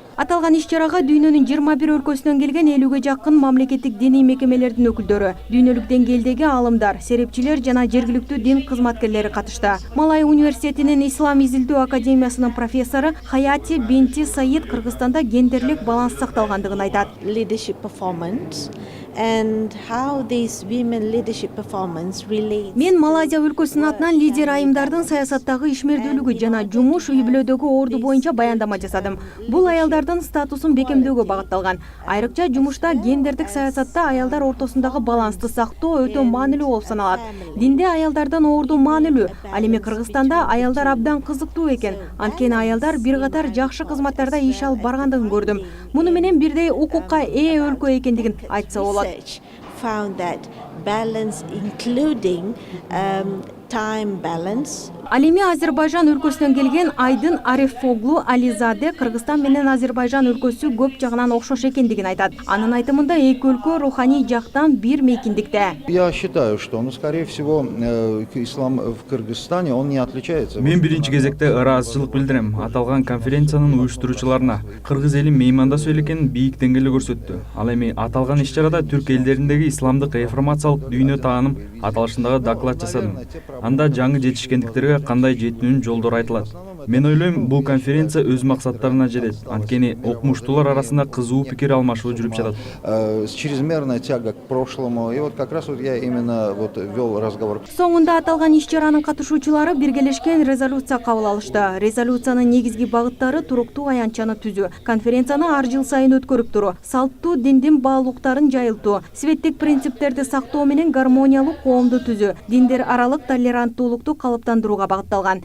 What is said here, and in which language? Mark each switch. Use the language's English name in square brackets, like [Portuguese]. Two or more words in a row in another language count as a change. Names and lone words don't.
[Kyrgyz] Аталган иш-чарага дүйнөнүн 21 өлкөсүнөн келген 50ге жакын мамлекеттик диний мекемелердин өкүлдөрү, дүйнөлүк деңгээлдеги аалымдар, серепчилер жана жергиликтүү дин кызматкерлери катышты. Малай университетинин Ислам изилдөө академиясынын профессору Хаяти Бинти Саид Кыргызстанда гендерлик баланс сакталгандыгын айтат. [English] Leadership performance and how these women leadership performance relates. [Kyrgyz] Мен Малайзия өлкөсүнүн атынан лидер айымдардын саясаттагы ишмердүүлүгү жана жумуш үй-бүлөдөгү орду боюнча баяндама жасадым. Бул аялдардын статусун бекемдөөгө багытталган. Айрыкча жумушта гендердик саясатта аялдар ортосундагы балансты сактоо өтө маанилүү болуп саналат. Динде аялдардын орду маанилүү. Ал эми Кыргызстанда аялдар абдан кызыктуу экен. Анткени аялдар бир катар жакшы кызматтарда иш алып баргандыгын көрдүм. Муну менен бирдей укукка ээ өлкө экендигин айтса болот. [English] Found that balance including time balance. [Kyrgyz] Ал эми Азербайжан өлкөсүнөн келген Айдын Арифоглу Ализаде Кыргызстан менен Азербайжан өлкөсү көп жагынан окшош экендигин айтат. Анын айтымында эки өлкө руханий жактан бир мейкиндикте. [Russian] Я считаю, что, скорее всего, ислам в Кыргызстане, он не отличается. [Kyrgyz] Мен биринчи кезекте ыраазычылык билдирем аталган конференциянын уюштуруучуларына. Кыргыз эли меймандасуу элекенин бийик деңгээлде көрсөттү. Ал эми аталган иш-чарада түрк элдериндеги исламдык реформациялык дүйнө тааным аталышындагы доклад жасадым. Анда жаңы жетишкендиктерге кандай жетүүнүн жолдору айтылат. Мен ойлойм, бул конференция өз максаттарына жетет. Анткени окумуштуулар арасында кызуу пикир алмашуу жүрүп жатат. [Russian] Чрезмерная тяга к прошлому. И вот как раз вот я именно вел разговор. [Kyrgyz] Соңунда аталган иш-чаранын катышуучулары биргелешкен резолюция кабыл алышты. Резолюциянын негизги багыттары туруктуу аянтчаны түзүү, конференцияны ар жыл сайын өткөрүп туруу, салттуу диндин баалуулуктарын жайылтуу, светтик принциптерди сактоо менен гармониялуу коомду түзүү, диндер аралык толеранттуулукту калыптандырууга багытталган.